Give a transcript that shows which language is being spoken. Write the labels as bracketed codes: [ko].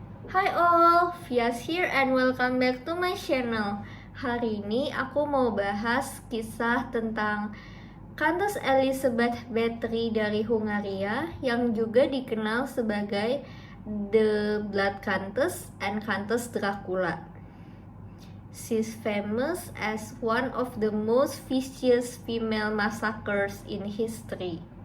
[en] Hi all, Fias here and welcome back to my channel. [id] Hari ini aku mau bahas kisah tentang Countess Elizabeth Bathory dari Hungaria yang juga dikenal sebagai The Blood Countess and Countess Dracula. [en] She's famous as one of the most vicious female massacres in history.